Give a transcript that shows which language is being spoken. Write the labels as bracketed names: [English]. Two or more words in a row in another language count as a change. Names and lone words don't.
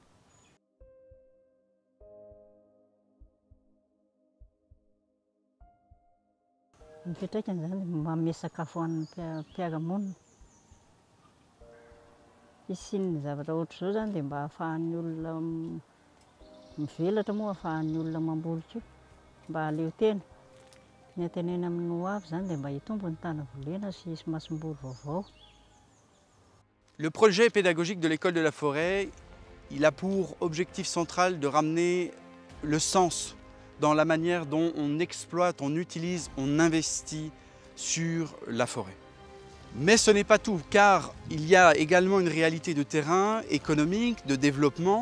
[Malagasy] Ny fiantraikany zany manome sakafo ho an'ny mpiara-monina. Fisian'ny zavatra ohatr' izao zany dia mba ahafahan'ny olona mivelatra moa, ahafahan'ny olona mamboly koa, mba haleo tena. Ny antenena amin'ny ho avy zany dia mba hitombo ny tana volena sy masom-boly vaovao. [French] Le projet pédagogique de l'école de la forêt, il a pour objectif central de ramener le sens dans la manière dont on exploite, on utilise, on investit sur la forêt. Mais ce n'est pas tout, car il y a également une réalité de terrain, économique, de développement.